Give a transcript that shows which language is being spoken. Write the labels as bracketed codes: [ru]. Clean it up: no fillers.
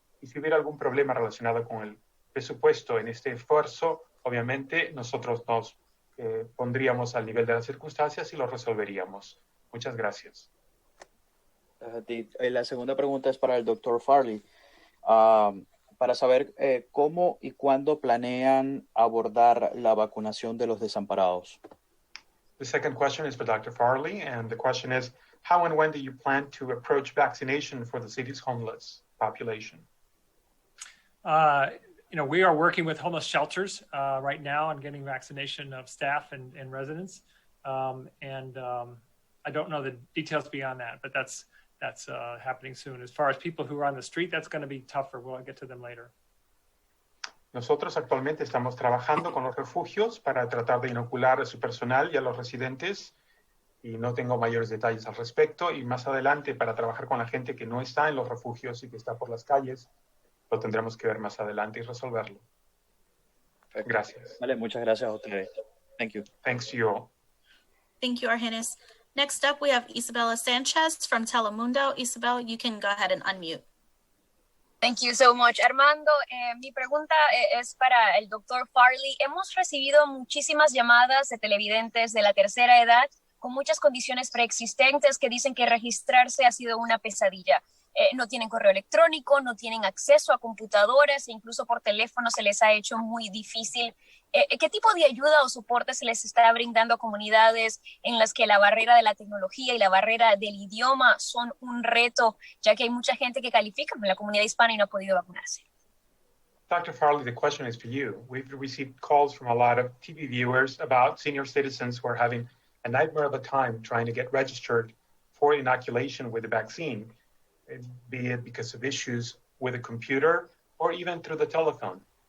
[es] Y si hubiera algún problema relacionado con el presupuesto en este esfuerzo, obviamente nosotros nos pondríamos al nivel de las circunstancias y lo resolveríamos. Muchas gracias. La segunda pregunta es para el Dr. Farley. Para saber cómo y cuándo planean abordar la vacunación de los desamparados. [en] The second question is for Dr. Farley, and the question is, how and when do you plan to approach vaccination for the city's homeless population? we are working with homeless shelters right now on getting vaccination of staff and residents. I don't know the details beyond that, but that's happening soon. As far as people who are on the street, that's going to be tougher. We'll get to them later. [es] Nosotros actualmente estamos trabajando con los refugios para tratar de inocular a su personal y a los residentes, y no tengo mayores detalles al respecto. Y más adelante, para trabajar con la gente que no está en los refugios y que está por las calles, lo tendremos que ver más adelante y resolverlo. Gracias. Vale, muchas gracias a ustedes. [en] Thank you. Thanks to you all. Thank you, Argenis. Next up, we have Isabella Sanchez from Telemundo. Isabel, you can go ahead and unmute. Thank you so much, Armando. [es] Mi pregunta es para el doctor Farley. Hemos recibido muchísimas llamadas de televidentes de la tercera edad con muchas condiciones preexistentes que dicen que registrarse ha sido una pesadilla. No tienen correo electrónico, no tienen acceso a computadoras e incluso por teléfono se les ha hecho muy difícil. ¿Qué tipo de ayuda o soporte se les está brindando a comunidades en las que la barrera de la tecnología y la barrera del idioma son un reto, ya que hay mucha gente que califica en la comunidad hispana y no ha podido vacunarse? [en] Dr. Farley, the question is for you. We've received calls from a lot of TV viewers about senior citizens who are having a nightmare of a time trying to get registered for inoculation with the vaccine, be it because of issues with a computer or even through the telephone.